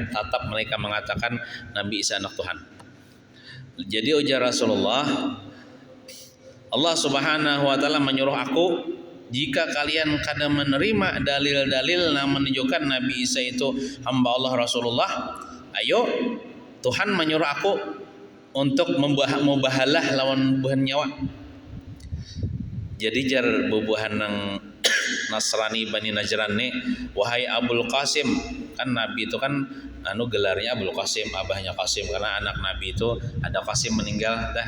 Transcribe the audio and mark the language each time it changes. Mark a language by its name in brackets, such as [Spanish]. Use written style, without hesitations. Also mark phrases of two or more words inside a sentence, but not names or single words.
[Indonesian] Tetap mereka mengatakan Nabi Isa anak Tuhan. Jadi ujar Rasulullah, Allah [Arabic] سبحانه وتعالى [Indonesian] menyuruh aku, jika kalian kadang menerima dalil-dalil yang menunjukkan Nabi Isa itu hamba Allah, Rasulullah, ayo Tuhan menyuruh aku untuk mubahalah [Banjar] lawan buhan nyawa. [Indonesian] Jadi [Banjar] jar bubuhan nang [Indonesian] Nasrani Bani Najran nih, wahai Abul Qasim, kan Nabi itu kan gelarnya Abul Qasim, abahnya Qasim, karena anak Nabi itu ada Qasim meninggal dah.